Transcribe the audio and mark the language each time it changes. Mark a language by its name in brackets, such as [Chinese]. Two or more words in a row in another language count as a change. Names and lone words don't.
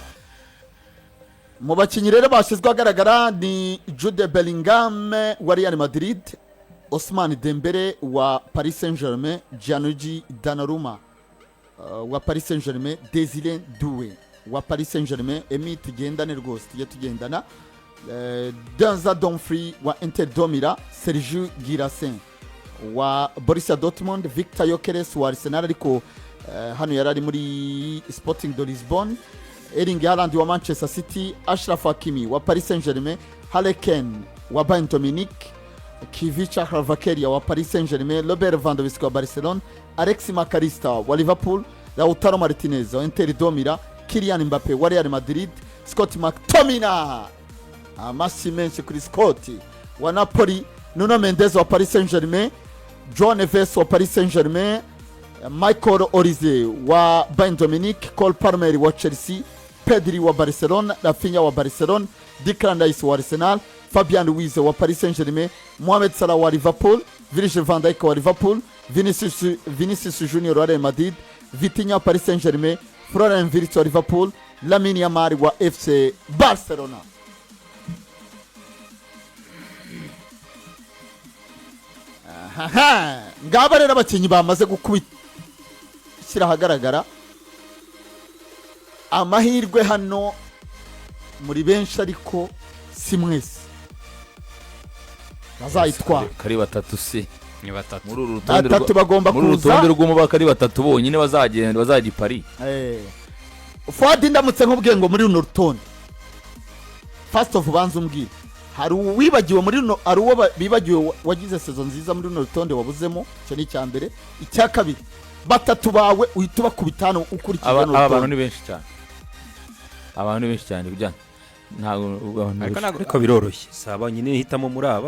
[Kinyarwanda] Mu bakinnyi rero bashyizwe agaragara ni Jude Bellingham wa Real Madrid, Ousmane Dembele wa Paris Saint-Germain, Gianluigi Donnarumma wa Paris Saint-Germain, Desire Doué wa Paris Saint-Germain. Emi tugendane rwose tujye tugendana. Denzel Dumfries wa Inter Domira, Sergio Guirassy wa Borussia Dortmund, Victor Gyökeres wa Arsenal ariko hano yarari muri Sporting de Lisbonne, Erling Haaland wa Manchester City, Achraf Hakimi wa Paris Saint-Germain, Harry Kane wa Bayern Munich, Kvicha Kvaratskhelia wa Paris Saint-Germain, Robert Lewandowski wa Barcelona, Alexis McAllister wa Liverpool, Lautaro Martinez wa Inter Domira, Kylian Mbappe wa Real Madrid, Scott McTominay amasi menshi kuri Scott wa Napoli, Nuno Mendes wa Paris Saint-Germain, João Neves wa Paris Saint-Germain, Michael Olise wa Bayern Munich, Cole Palmer wa Chelsea, Pedri wa Barcelona, Rafinha wa Barcelona, Declan Rice wa Arsenal, Fabian Ruiz wa Paris Saint-Germain, Mohamed Salah wa Liverpool, Virgil van Dijk wa Liverpool, Vinicius Junior wa Real Madrid, Vitinha wa Paris Saint-Germain, Florian Wirtz wa Liverpool, Lamine Yamal wa FC Barcelona. Ngaba rero abakinnyi bamaze gukubishyira ahagaragara. Amahirwe hano muri benshi ariko si mwese bazayitwara. Kari batatu se ni batatu muri urutonde batatu bagomba kuza. Muri urutonde rw'umubaka ari batatu bonyine bazagenda bazajya Paris. Fuadi ndamutse nkubwiye ngo muri runo rutonde [English] first of [Kinyarwanda] banza umbwire hari uwibagiwe muri runo, ari uwo bibagiwe wagize season nziza muri runo rutonde wabuzemo. Cyo ni cya mbere. Icya kabiri batatu bawe uhita bakubitana ukurikije no rutonde. Abantu ni benshi cyane, abantu ni benshi cyane bijyana ariko biroroshye saba nyine hitamo muri aba